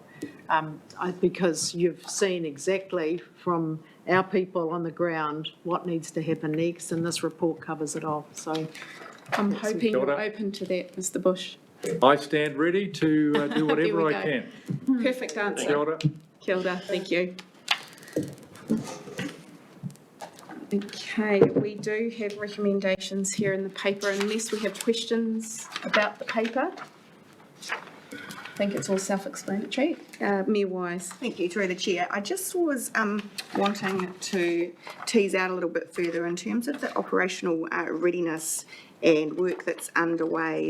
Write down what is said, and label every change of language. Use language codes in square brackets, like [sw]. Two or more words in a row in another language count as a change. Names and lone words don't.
[en] Because you've seen exactly from our people on the ground what needs to happen next, and this report covers it all. So I'm hoping Kia you're ora. open to that, Mr Bush. I stand ready to do Here whatever we I go. can. Perfect answer. [mi] Kia ora. Kia ora, [en] thank you. Okay, we do have recommendations here in the paper, unless we have questions about the paper. I think it's all self-explanatory. Mayor Wise. Thank you, through the chair. I just was wanting to tease out a little bit further in terms of the operational readiness and work that's underway.